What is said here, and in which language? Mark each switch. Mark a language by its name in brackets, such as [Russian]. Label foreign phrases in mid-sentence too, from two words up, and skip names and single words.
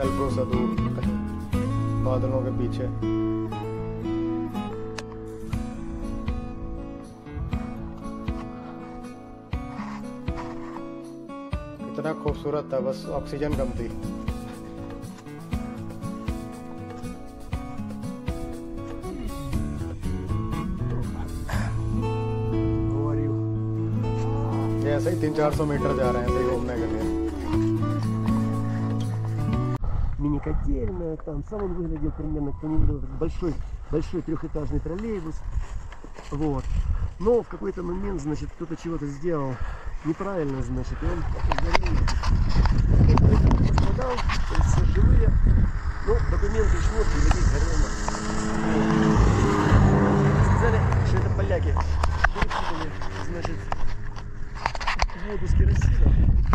[Hindi] एल्ब्रो से दूर कहीं बादलों के पीछे। इतना खूबसूरत था, बस ऑक्सीजन कम थी। ये ऐसे ही 300-400 मीटर जा रहे हैं ऐसे ही घूमने के लिए। [Russian] Мини-котельная, там сам он выглядел примерно как анекдот, большой трехэтажный троллейбус, вот. Но в какой-то момент, значит, кто-то чего-то сделал неправильно, значит, и он пострадал, то есть все живые, но документы и шмотки никаких горело. Сказали, что это поляки перепутали, значит, воду с керосином.